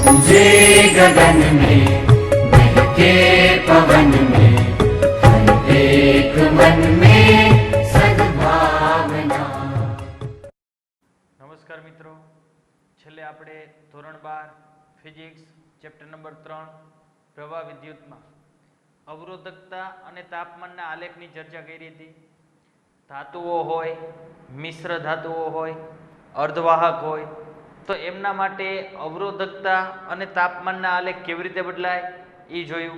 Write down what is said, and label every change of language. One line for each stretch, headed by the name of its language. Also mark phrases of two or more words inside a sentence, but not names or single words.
Hindi: गरजे गगन में बहके पवन में हर एक मन में सद्भावना।
Gujarati: નમસ્કાર મિત્રો, છેલ્લે આપણે ધોરણ 12
English: physics chapter number
Gujarati: 3 પ્રવાહ વિદ્યુતમાં અવરોધકતા અને તાપમાનના આલેખની ચર્ચા કરી હતી. ધાતુઓ હોય, મિશ્ર ધાતુઓ હોય, અર્ધવાહક હોય તો એમના માટે અવરોધકતા અને તાપમાનના આલેખ કેવી રીતે બદલાય એ જોયું.